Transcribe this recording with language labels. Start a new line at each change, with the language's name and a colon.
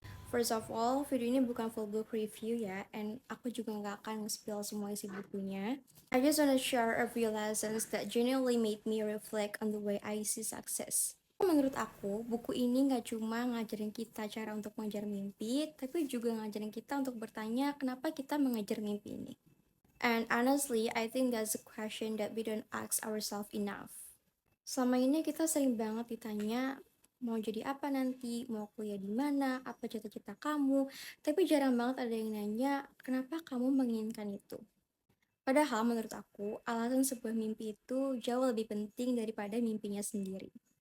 English: First of all,
Indonesian: video ini bukan full book review ya, and aku juga nggak akan nge-spill semua isi bukunya.
English: I just wanna share a few lessons that genuinely made me reflect on the way I see success.
Indonesian: Menurut aku, buku ini nggak cuma ngajarin kita cara untuk mengejar mimpi, tapi juga ngajarin kita untuk bertanya kenapa kita mengejar mimpi ini.
English: And honestly, I think that's a question that we don't ask ourselves enough.
Indonesian: Selama ini kita sering banget ditanya mau jadi apa nanti, mau kuliah di mana, apa cita-cita kamu, tapi jarang banget ada yang nanya kenapa kamu menginginkan itu. Padahal menurut aku, alasan sebuah mimpi itu jauh lebih penting daripada mimpinya sendiri.